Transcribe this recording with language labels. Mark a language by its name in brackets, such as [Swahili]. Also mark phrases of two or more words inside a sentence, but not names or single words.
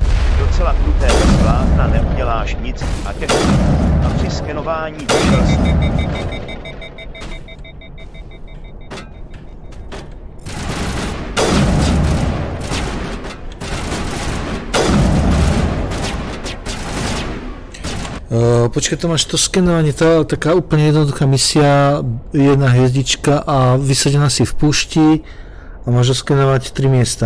[Czech] Docela kruté bez vlákna neuděláš nic a a při skenování vyšel [Slovak] počkaj, to máš to skenovanie, tá taká úplne jednoduchá misia, jedna hviezdička a vysadená si v púšti a máš skenovať 3 miesta.